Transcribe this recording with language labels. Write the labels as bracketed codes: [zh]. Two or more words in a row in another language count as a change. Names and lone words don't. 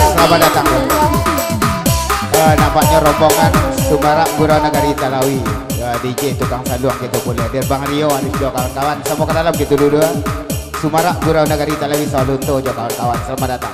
[id] selamat datang. Nampaknya rombongan Sumarak Gurau Nagari Talawi. DJ tukang saluang kita boleh hadir. Bang Rio, Arif juga kawan-kawan. Semua ke dalam gitu dulu. Sumarak Gurau Nagari Talawi Salunto juga kawan-kawan. Selamat datang.